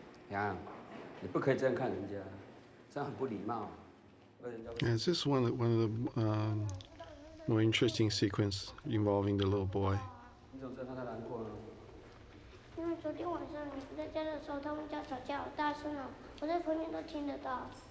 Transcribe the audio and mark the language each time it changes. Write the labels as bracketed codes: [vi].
[zh] 杨，你不可以这样看人家，这样很不礼貌。 [en] Yeah, it's just one of the more interesting sequence involving the little boy. [zh] 你怎么知道他难过呢？因为昨天晚上你不在家的时候，他们家吵架好大声哦，我在旁边都听得到。